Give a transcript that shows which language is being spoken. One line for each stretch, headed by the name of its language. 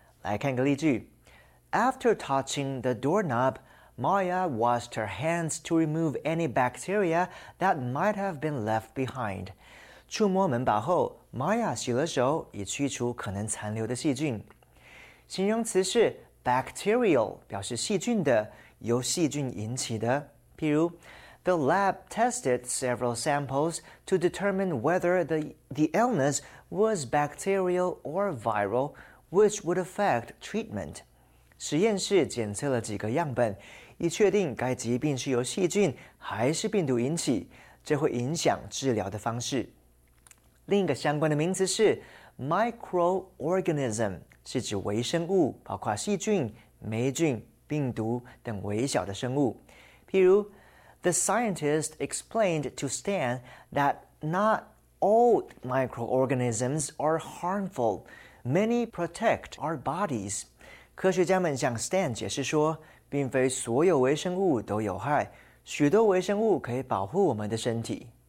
Chinese: 来看个例句，
English: After touching the doorknob, Maya washed her hands to remove any bacteria that might have been left behind。
Chinese: 触摸门把后， Maya 洗了手以去除可能残留的细菌。形容词是 bacterial， 表示细菌的，由细菌引起的。
English: 譬如The lab tested several samples to determine whether the illness was bacterial or viral, which would affect treatment.
Chinese: 实验室检测了几个样本，以确定该疾病是由细菌还是病毒引起，这会影响治疗的方式。另一个相关的名词是 microorganism， 是指微生物，包括细菌、霉菌、病毒等微小的生物。
English: 譬如The scientist explained to Stan that not all microorganisms are harmful. Many protect our bodies.
Chinese: 科学家们向 Stan 解释说，并非所有微生物都有害，许多微生物可以保护我们的身体。